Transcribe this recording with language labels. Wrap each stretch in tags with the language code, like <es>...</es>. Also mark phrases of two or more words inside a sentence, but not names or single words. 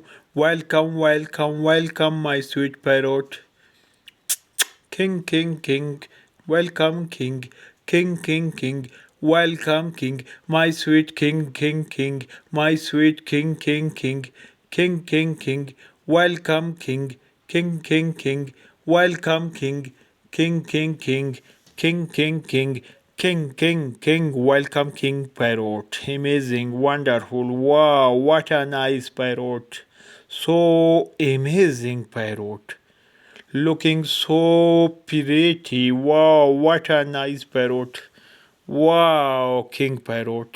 <en>Welcome, welcome, welcome, my sweet parrot. King, king, king. Welcome, king. King, king, king. Welcome, king. My sweet king, king, king. My sweet king, king, king. King, king, king. Welcome, king. King, king, king. Welcome, king. King, king, king. King, king, king. King, king, king, welcome King Parrot. Amazing, wonderful. Wow, what a nice parrot. So amazing parrot. Looking so pretty. Wow, what a nice parrot. Wow, King Parrot.</en>